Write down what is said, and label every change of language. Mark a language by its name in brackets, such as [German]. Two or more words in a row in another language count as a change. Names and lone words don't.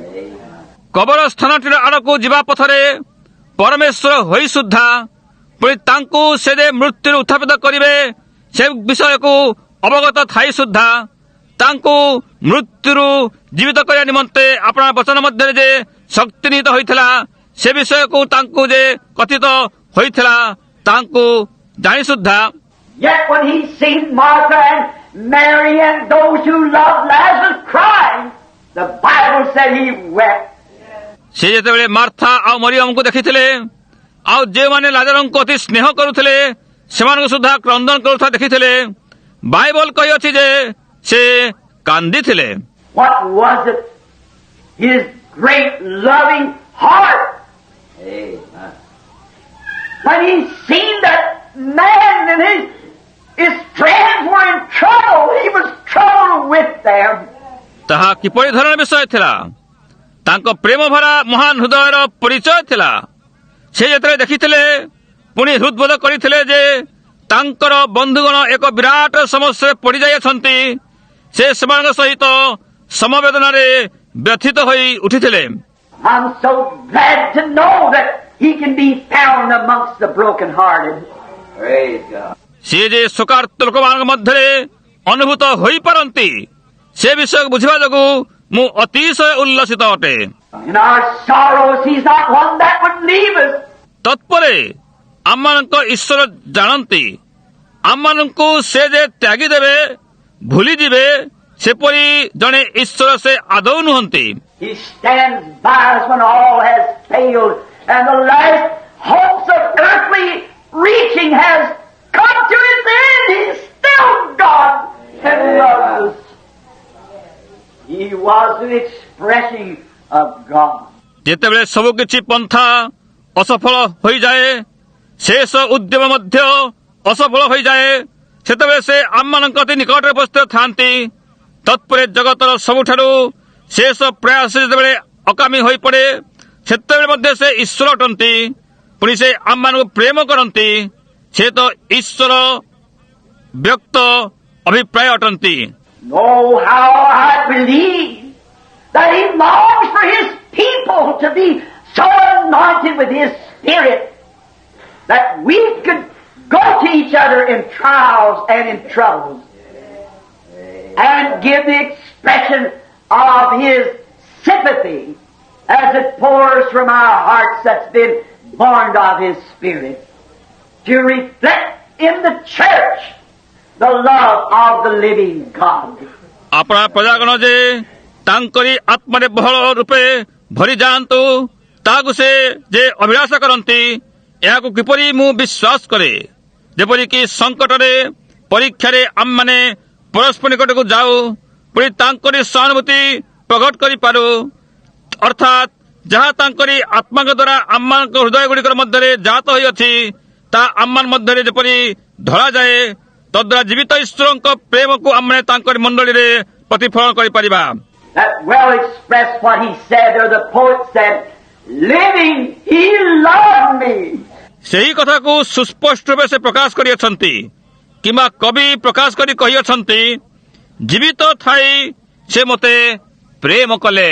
[Odia] କବର ସ୍ଥାନଟିର ଆଡ଼କୁ ଯିବା ପଥରେ ପରମେଶ୍ୱର ହୋଇ ସୁଦ୍ଧା ପୁଣି ତାଙ୍କୁ ସେ ଯେ ମୃତ୍ୟୁରୁ ଉତ୍ଥାପିତ କରିବେ ସେ ବିଷୟକୁ ଅବଗତ ଥାଇ ସୁଦ୍ଧା ତାଙ୍କୁ ମୃତ୍ୟୁରୁ ଜୀବିତ କରିବା ନିମନ୍ତେ ଆପଣଙ୍କ ବଚନ ମଧ୍ୟରେ ଯେ ଶକ୍ତି ନିହିତ ହୋଇଥିଲା ସେ ବିଷୟକୁ ତାଙ୍କୁ ଯେ କଥିତ ହୋଇଥିଲା ତାଙ୍କୁ ଜାଣି ସୁଦ୍ଧା [English] Yet when he seen Martha and Mary and those who loved Lazarus crying, the Bible said he wept. [Odia] ସେ ଯେତେବେଳେ ମାର୍ଥା ଆଉ ମରିୟମଙ୍କୁ ଦେଖିଥିଲେ ଆଉ ଯେଉଁମାନେ ଲାଜରଙ୍କୁ ଅତି ସ୍ନେହ କରୁଥିଲେ ସେମାନଙ୍କୁ ସୁଦ୍ଧା କ୍ରନ୍ଦନ କରୁଥିବା ଦେଖିଥିଲେ ବାଇବଲ କହିଅଛି ଯେ ସେ କାନ୍ଦିଥିଲେ। [English] What was it? His great loving heart. When he seen that man and his friends were in trouble, he was troubled with them. [Odia] ତାହା କିପରି ଧରଣର ବିଷୟ ଥିଲା? ତାଙ୍କ ପ୍ରେମ ଭରା ମହାନ ହୃଦୟର ପରିଚୟ ଥିଲା। ସେ ଯେତେବେଳେ ଦେଖିଥିଲେ ପୁଣି ହୃଦବୋଧ କରିଥିଲେ ଯେ ତାଙ୍କର ବନ୍ଧୁଗଣ ଏକ ବିରାଟ ସମସ୍ୟାରେ ପଡ଼ିଯାଇଅଛନ୍ତି ସେ ସେମାନଙ୍କ ସହିତ ସମବେଦନାରେ ବ୍ୟଥିତ ହୋଇ ଉଠିଥିଲେ। [English] I'm so glad to know that he can be found amongst the brokenhearted. Praise God. [Odia] ସେ ଯେ ଶୋକାର୍ତ୍ତ ଲୋକମାନଙ୍କ ମଧ୍ୟରେ ଅନୁଭୂତ ହୋଇପାରନ୍ତି ସେ ବିଷୟକୁ ବୁଝିବା ଯୋଗୁଁ ମୁଁ ଅତିଶୟ ଉଲ୍ଲସିତ ଅଟେ। [English] In our sorrows, he's not one that would leave us. [Odia] ତତ୍ପରେ ଆମମାନଙ୍କ ଈଶ୍ୱର ଜାଣନ୍ତି ଆମମାନଙ୍କୁ ସେ ଯେ ତ୍ୟାଗି ଦେବେ ଭୁଲିଯିବେ ସେପରି ଜଣେ ଈଶ୍ୱର ସେ ଆଦୌ ନୁହନ୍ତି। [English] He stands by us when all has failed and the last hopes of earthly reaching has come to its end. He's still God and loves us. He was the expressing of God. [Odia] ଯେତେବେଳେ ସବୁ କିଛି ପନ୍ଥା ଅସଫଳ ହୋଇଯାଏ ଶେଷ ଉଦ୍ୟମ ମଧ୍ୟ ଅସଫଳ ହୋଇଯାଏ ସେତେବେଳେ ସେ ଆମମାନଙ୍କ ଅତି ନିକଟରେ ଉପସ୍ଥିତ ଥାନ୍ତି। ତତ୍ପରେ ଜଗତର ସବୁଠାରୁ ଶେଷ ପ୍ରୟାସ ଯେତେବେଳେ ଅକାମୀ ହୋଇପଡ଼େ ସେତେବେଳେ ମଧ୍ୟ ସେ ଈଶ୍ୱର ଅଟନ୍ତି। ପୁଣି ସେ ଆମମାନଙ୍କୁ ପ୍ରେମ କରନ୍ତି। ସେ ତ ଈଶ୍ୱର ବ୍ୟକ୍ତ ଅଭିପ୍ରାୟ ଅଟନ୍ତି। [English] Oh, how I believe that he longs for his people to be so anointed with his Spirit that we could go to each other in trials and in troubles and give the expression of his sympathy as it pours from our hearts that's been born of his Spirit to reflect in the church the love of the living God. [Odia] ଆପଣା ପ୍ରଜାଗଣ ଯେ ତାଙ୍କରି ଆତ୍ମାରେ ବହଳ ରୂପେ ଭରି ଯାଆନ୍ତୁ ତାହାକୁ ସେ ଯେ ଅଭିଳାଷ କରନ୍ତି ଏହାକୁ କିପରି ମୁଁ ବିଶ୍ୱାସ କରେ ଯେପରିକି ସଙ୍କଟରେ ପରୀକ୍ଷାରେ ଆମମାନେ ପରସ୍ପର ନିକଟକୁ ଯାଉ ପୁଣି ତାଙ୍କରି ସହାନୁଭୂତି ପ୍ରକଟ କରିପାରୁ ଅର୍ଥାତ୍ ଯାହା ତାଙ୍କରି ଆତ୍ମାଙ୍କ ଦ୍ୱାରା ଆମମାନଙ୍କ ହୃଦୟଗୁଡ଼ିକର ମଧ୍ୟରେ ଜାତ ହୋଇଅଛି ତାହା ଆମମାନ ମଧ୍ୟରେ ଯେପରି ଧଳାଯାଏ ତଦ୍ୱାରା ଜୀବିତ ଈଶ୍ୱରଙ୍କ ପ୍ରେମକୁ ଆମେ ତାଙ୍କରି ମଣ୍ଡଳୀରେ ପ୍ରତିଫଳନ କରିପାରିବା। [English] That well expressed what he said, or the poet said, living, he loved me. [Odia] ସେହି କଥାକୁ ସୁସ୍ପଷ୍ଟ ରୂପେ ସେ ପ୍ରକାଶ କରିଅଛନ୍ତି କିମ୍ବା କବି ପ୍ରକାଶ କରି କହିଅଛନ୍ତି ଜୀବିତ ଥାଇ ସେ ମୋତେ ପ୍ରେମ କଲେ।